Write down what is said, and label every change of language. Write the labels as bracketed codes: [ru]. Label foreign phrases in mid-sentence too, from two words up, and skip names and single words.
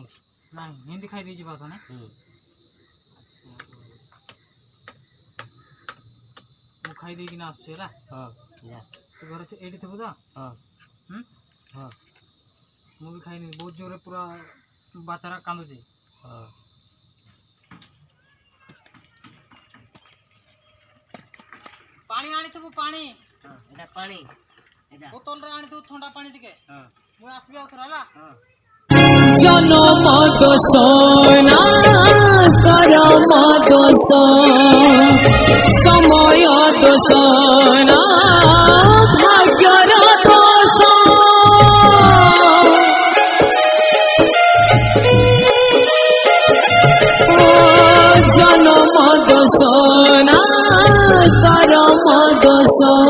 [or] ନାଇଁ ଏମିତି ଖାଇ ଦେଇଛି ଭାତ ନାଇଁ ମୁଁ ଖାଇ ଦେଇକିନା ଆସୁଛି ହେଲା ତୁ ଘରେ ଏଇଠି ଥିବୁ ତ ମୁଁ ବି ଖାଇନି ବହୁତ ଜୋରରେ ପୁରା ବାଚାରା କାନ୍ଦୁଛି ପାଣି ଆଣିଥିବୁ ପାଣି ଏଇଟା ପାଣି ଏଇଟା ବୋତଲରେ ଆଣିଥିବୁ ଥଣ୍ଡା ପାଣି ଟିକେ ମୁଁ ଆସିବି ଆଉ ଥରେ ହେଲା ଜନମ ଦୋଷ ନା କରମ ଦୋଷ ସମୟ ଦୋଷ ନା ଭାଗ୍ୟର ଦୋଷ ଜନମ ଦୋଷ ନା କରମ ଦୋଷ